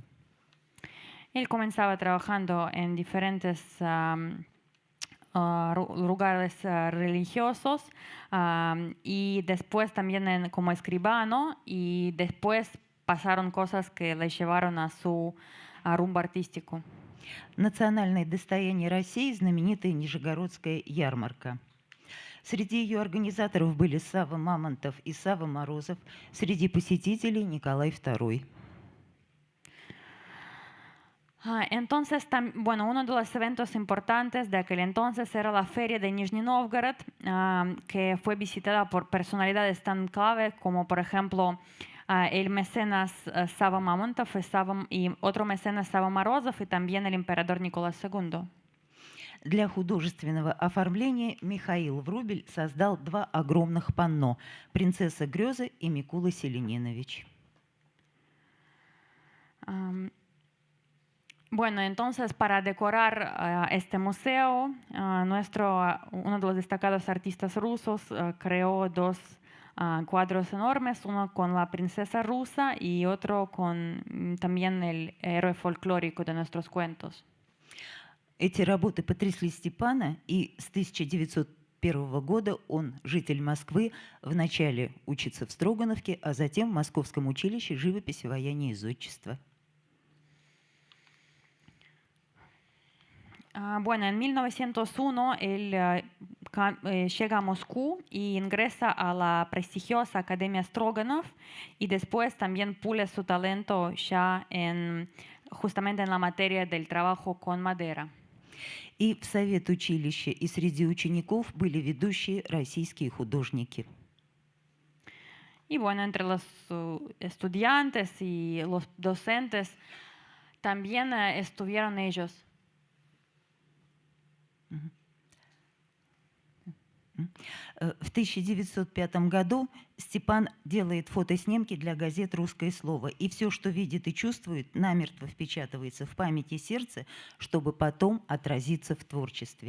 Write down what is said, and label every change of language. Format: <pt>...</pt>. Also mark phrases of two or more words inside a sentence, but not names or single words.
<es>Él comenzaba trabajando en diferentes lugares religiosos y después también como escribano, y después pasaron cosas que le llevaron a su rumbo artístico.</es> <ru>Национальное достояние России – знаменитая Нижегородская ярмарка. Среди ее организаторов были Савва Мамонтов и Савва Морозов, среди посетителей Николай II.</ru> <es>Entonces, bueno, uno de los eventos importantes de aquel entonces era la Feria de Nizhny Novgorod, que fue visitada por personalidades tan clave como, por ejemplo, el mecenas Савва Мамонтов y otro mecenas Савва Морозов, y también el emperador Nicolás II.</es> <ru>Для художественного оформления Михаил Врубель создал два огромных панно «Принцесса Грёзы» и Микула Селенинович.</ru> <es>Bueno, entonces para decorar este museo, uno de los destacados artistas rusos creó dos cuadros enormes, uno con la princesa rusa y otro con también el héroe folclórico de nuestros cuentos.</es> <ru>Эти работы потрясли Степана, и с 1901 года он, житель Москвы, вначале учится в Строгановке, а затем в Московском училище живописи, ваяния и зодчества.</ru> <es>Bueno, en 1901 él llega a Moscú y ingresa a la prestigiosa Academia Stroganov, y después también pule su talento ya justamente en la materia del trabajo con madera.</es> <ru>И в совет училища, и среди учеников были ведущие российские художники.</ru> <es>Y bueno, entre los estudiantes y los docentes también estuvieron ellos.</es> <ru>В 1905 году Степан делает фотоснимки для газет «Русское слово», и все, что видит и чувствует, намертво впечатывается в память и сердце, чтобы потом отразиться в творчестве.</ru>